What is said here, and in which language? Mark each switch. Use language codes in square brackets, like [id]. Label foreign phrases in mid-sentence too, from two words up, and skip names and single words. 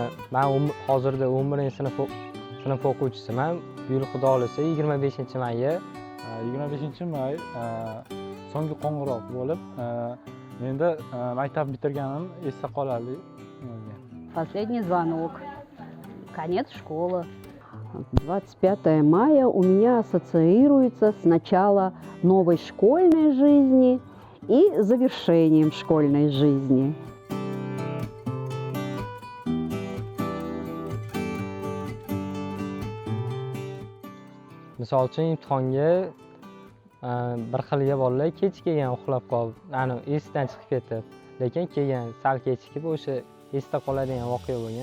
[uz] Ben hozirda 11-sinf o'quvchisiman. Bu yil Xudo xolasa 25-mayga 25-may so'nggi qo'ng'iroq bo'lib, menda maktab bitirganim esda qoladi. [ru] Последний звонок. Конец школы. 25 мая у меня ассоциируется с началом новой школьной жизни и завершением школьной жизни. [uz] Misol uchun imtihonga bir xilga bolalar kech kelgan uxlab qolib, esidan chiqib ketib, lekin kelgan sal kechikib o'sha esda qoladigan voqea bo'lgan.